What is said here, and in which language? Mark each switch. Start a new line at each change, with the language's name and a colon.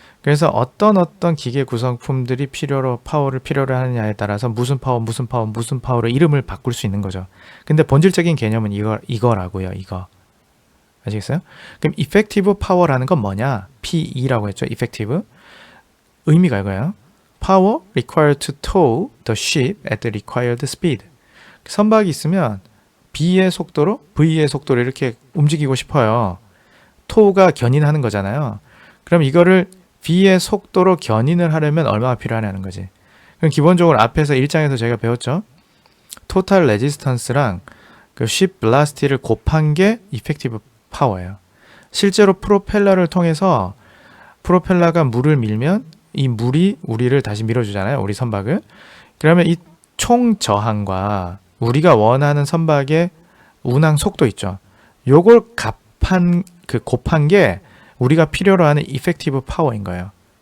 Korean: 그래서 어떤 기계 구성품들이 파워를 필요로 하느냐에 따라서 무슨 파워로 이름을 바꿀 수 있는 거죠. 근데 본질적인 개념은 이거라고요. 이거. 아시겠어요? 그럼 effective power라는 건 뭐냐? PE라고 했죠. effective. 의미가 이거예요.
English: Power required to tow the ship at the required speed.
Korean: 선박이 있으면 B의 속도로 V의 속도로 이렇게 움직이고 싶어요. tow가 견인하는 거잖아요. 그럼 이거를 V의 속도로 견인을 하려면 얼마나 필요하냐는 거지. 그럼 기본적으로 앞에서 1장에서 저희가 배웠죠. total resistance랑 ship velocity를 곱한 게 effective power예요. 실제로 프로펠러를 통해서 프로펠러가 물을 밀면 이 물이 우리를 다시 밀어주잖아요. 우리 선박을. 그러면 이 총 저항과 우리가 원하는 선박의 운항 속도 있죠. 요걸 곱한 게 우리가 필요로 하는 이펙티브 파워인 거예요.